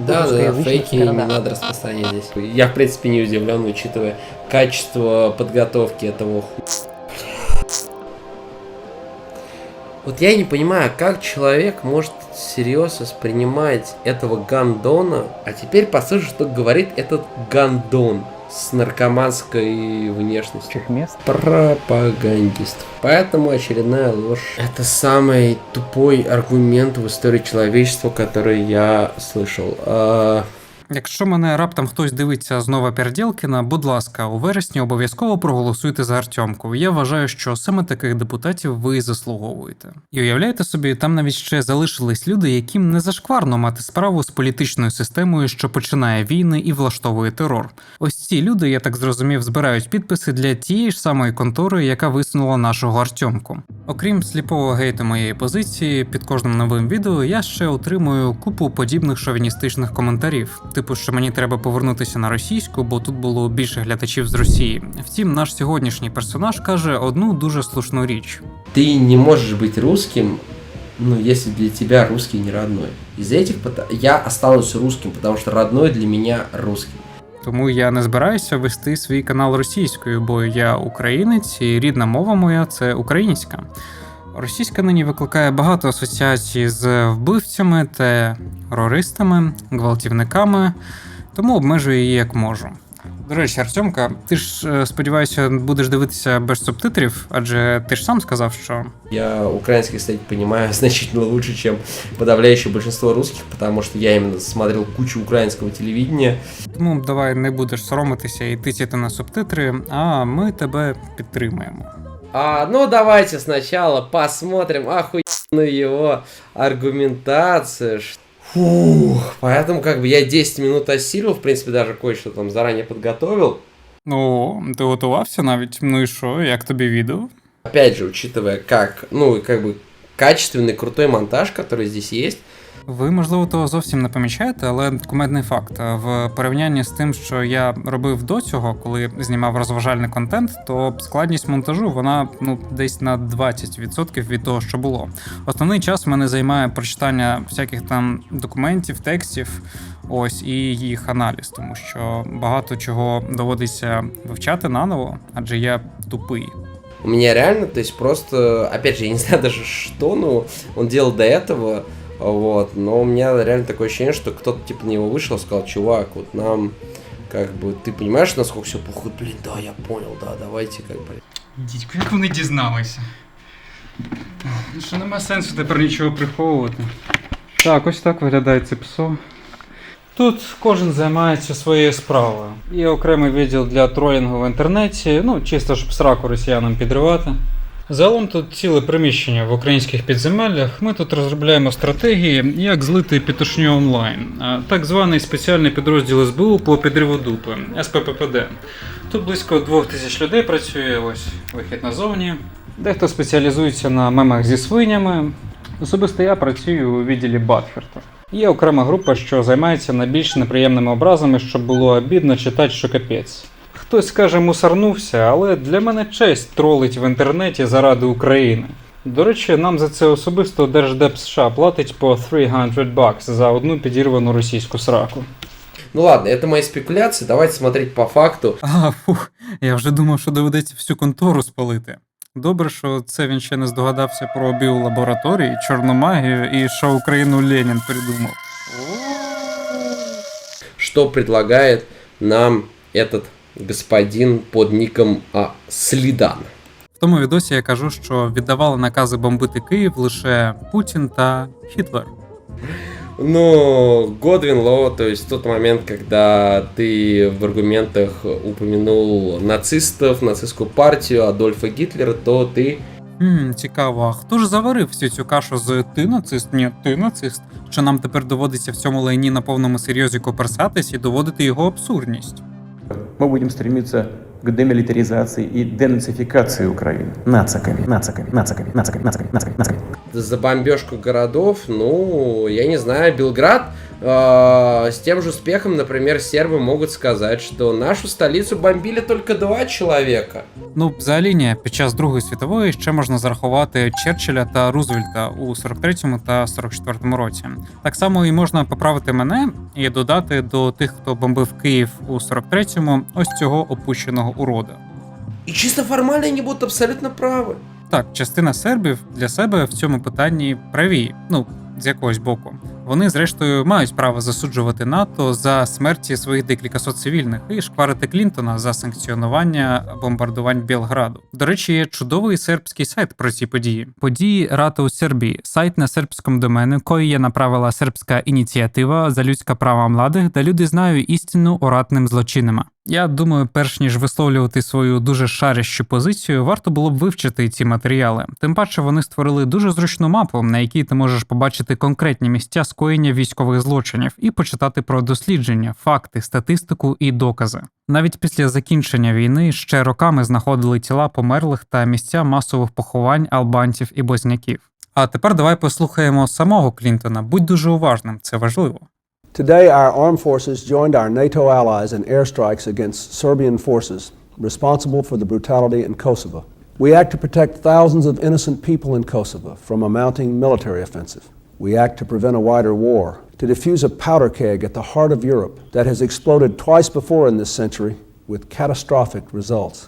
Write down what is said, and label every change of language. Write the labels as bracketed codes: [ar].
[ru] Да, фейки не надо распространять здесь. Я, в принципе, не удивлен, учитывая качество подготовки этого Вот я не понимаю, как человек может всерьез воспринимать этого гандона, а теперь послушай, что говорит этот гандон с наркоманской внешностью. мест. Пропагандист. Поэтому очередная ложь. Это самый тупой аргумент в [uk] історії [ru] человечества, который я слышал. [uk] Якщо мене раптом хтось дивиться знову Пердєлкіна, будь ласка, у вересні обов'язково проголосуйте за Артемку. Я вважаю, що саме таких депутатів ви заслуговуєте. І уявляєте собі, там навіть ще залишились люди, яким не зашкварно мати справу з політичною системою, що починає війни і влаштовує терор. Ось ці люди, я так зрозумів, збирають підписи для тієї ж самої контори, яка висунула нашого Артемку. Окрім сліпого гейту моєї позиції, під кожним новим відео я ще отримую купу подібних шовіністичних коментарів. Типу, що мені треба повернутися на російську, бо тут було більше глядачів з Росії. Втім, наш сьогоднішній персонаж каже одну дуже слушну річ. [ru] Ты не можешь быть русским, ну, если для тебя русский не родной. Из-за этих я останусь русским, потому что родной для меня русский. [uk] Тому я не збираюся вести свій канал російською, бо я українець і рідна мова моя – це українська. Російська нині викликає багато асоціацій з вбивцями, терористами, гвалтівниками, тому обмежую її як можу. До речі, Артемка, ти ж, сподіваюся, будеш дивитися без субтитрів, адже ти ж сам сказав, що... [ru] Я украинский, кстати, понимаю значительно лучше, чем подавляющее большинство русских, потому что я именно смотрел кучу украинского телевидения. [uk] Тому давай не будеш соромитися і тицяти на субтитри, а ми тебе підтримуємо. [ru] Ну давайте сначала посмотрим охуенную его аргументацию. Фух, поэтому как бы я 10 минут осилил, в принципе, даже кое-что там заранее подготовил. [uk] О, ти готувався навіть? Ну і що, як тобі відео? [ru] Опять же, учитывая как, ну, как бы качественный, крутой монтаж, который здесь есть. [uk] Ви, можливо, того зовсім не помічаєте, але кумедний факт. В порівнянні з тим, що я робив до цього, коли знімав розважальний контент, то складність монтажу, вона, десь на 20% від того, що було. Основний час в мене займає прочитання всяких там документів, текстів, ось, і їх аналіз, тому що багато чого доводиться вивчати наново, адже я тупий. [ru] У меня реально, то есть просто, опять же, я не знаю даже что, ну, он делал до этого. Вот, но у меня реально такое ощущение, что кто-то типа на него вышел и сказал: чувак, вот нам, как бы, ты понимаешь, насколько все плохо? Блин, да, я понял, да, давайте, как бы. [uk] Дідько, як вони дізналися? Що нема сенсу тепер нічого приховувати. Так, ось так виглядає це ПСО. Тут кожен займається своєю справою. Є окремий відділ для тролінгу в інтернеті, чисто щоб сраку росіянам підривати. Загалом тут ціле приміщення в українських підземеллях. Ми тут розробляємо стратегії, як злити петушню онлайн. Так званий спеціальний підрозділ СБУ по підриву дупи – СПППД. Тут близько 2000 людей працює, ось вихід назовні. Дехто спеціалізується на мемах зі свинями. Особисто я працюю у відділі Батферта. Є окрема група, що займається найбільш неприємними образами, щоб було обідно читати, що капець. Хтось скаже, мусорнувся, але для мене честь тролить в інтернеті заради України. До речі, нам за це особисто Держдеп США платить по $300 за одну підірвану російську сраку. [ru] Ну ладно, это мои спекуляции, давайте смотреть по факту. [uk] Фух, я вже думав, що доведеться всю контору спалити. Добре, що це він ще не здогадався про біолабораторії, чорну магію і що Україну Ленін придумав. [ru] Что предлагает нам этот господин под ником Слідан? [uk] В тому відосі я кажу, що віддавали накази бомбити Київ лише Путін та Гітлер. [ru] Ну, Годвин Лоу, то есть тот момент, когда ты в аргументах упомянул нацистов, нацистскую партию, Адольфа Гитлера, то ты... [uk] Цікаво, а хто ж заварив всю цю кашу з «ти нацист, ні, ти нацист», що нам тепер доводиться в цьому лайні на повному серйозі коперсатись і доводити його абсурдність? [ru] Мы будем стремиться к демилитаризации и денацификации Украины. Нациками. За бомбежку городов, ну, я не знаю, Белград с тем же успехом, например, сербы могут сказать, что нашу столицу бомбили только 2 человека. [uk] Ну, взагалі ні, під час Другої світової ще можна зарахувати Черчилля та Рузвельта у 43-му та 44-му році. Так само і можна поправити мене і додати до тих, хто бомбив Київ у 43-му, ось цього опущеного урода. [ru] И чисто формально они будут абсолютно правы. [uk] Так, частина сербів для себе в цьому питанні праві, ну, з якогось боку. Вони, зрештою, мають право засуджувати НАТО за смерті своїх декілька сот цивільних і шкварити Клінтона за санкціонування бомбардувань Білграду. До речі, є чудовий сербський сайт про ці події. Події Рата у Сербії. Сайт на сербському домені, [sr] кої є направила сербська ініціатива за людська права младих, де люди знають істину о ратним злочинами. [uk] Я думаю, перш ніж висловлювати свою дуже шарящу позицію, варто було б вивчити ці матеріали. Тим паче вони створили дуже зручну мапу, на якій ти можеш побачити конкретні місця скоєння військових злочинів і почитати про дослідження, факти, статистику і докази. Навіть після закінчення війни ще роками знаходили тіла померлих та місця масових поховань албанців і бозняків. А тепер давай послухаємо самого Клінтона. Будь дуже уважним, це важливо. [en] Today, our armed forces joined our NATO allies in airstrikes against Serbian forces responsible for the brutality in Kosovo. We act to protect thousands of innocent people in Kosovo from a mounting military offensive. We act to prevent a wider war, to defuse a powder keg at the heart of Europe that has exploded twice before in this century with catastrophic results.